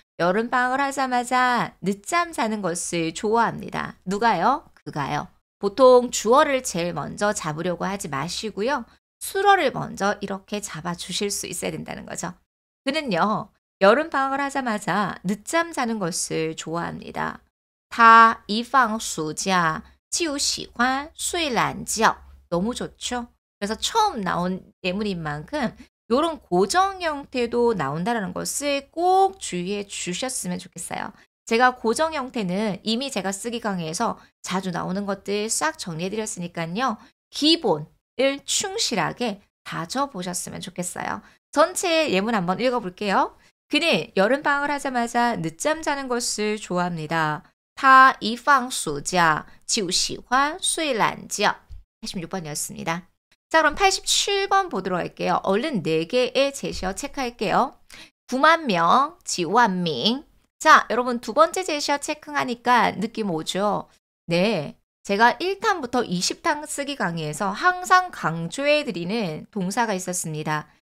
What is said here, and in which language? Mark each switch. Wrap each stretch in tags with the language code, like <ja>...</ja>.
<ko>여름방학을 하자마자 늦잠 자는 것을 좋아합니다. 누가요? 그가요. 보통 주어를 제일 먼저 잡으려고 하지 마시고요. 수어를 먼저 이렇게 잡아주실 수 있어야 된다는 거죠. 그는요. 여름방학을 하자마자 늦잠 자는 것을 좋아합니다.</ko> <zh>他一放暑假就喜欢睡懒觉.</zh> <ko>너무 좋죠? 그래서 처음 나온 예문인 만큼 이런 고정 형태도 나온다는 것을 꼭 주의해 주셨으면 좋겠어요. 제가 고정 형태는 이미 제가 쓰기 강의에서 자주 나오는 것들 싹 정리해 드렸으니까요. 기본을 충실하게 다져보셨으면 좋겠어요. 전체 예문 한번 읽어볼게요. 그는 여름방학을 하자마자 늦잠 자는 것을 좋아합니다.</ko> <zh>他一放暑假就喜欢睡懒觉.</zh> <ko>86번이었습니다. 자, 그럼 87번 보도록 할게요. 얼른 4개의 제시어 체크할게요. 9만 명, 9만 명. 자, 여러분 두 번째 제시어 체크하니까 느낌 오죠? 네, 제가 1탄부터 20탄 쓰기 강의에서 항상 강조해드리는 동사가 있었습니다.</ko>